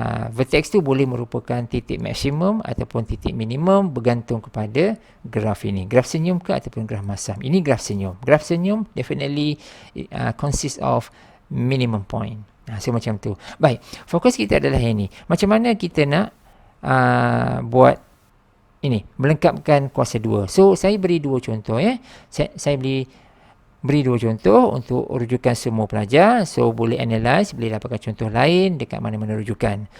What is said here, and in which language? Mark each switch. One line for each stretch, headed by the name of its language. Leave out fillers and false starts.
Malay: Vertex tu boleh merupakan titik maksimum ataupun titik minimum bergantung kepada graf ini. Graf senyum ke ataupun graf masam. Ini graf senyum. Graf senyum
English: definitely consists of minimum point.
Malay: So macam tu. Baik, fokus kita adalah yang ini. Macam mana kita nak buat ini, melengkapkan kuasa 2. So saya beri 2 contoh Saya beri 2 contoh untuk rujukan semua pelajar. So boleh analyze, boleh dapatkan contoh lain dekat mana-mana rujukan.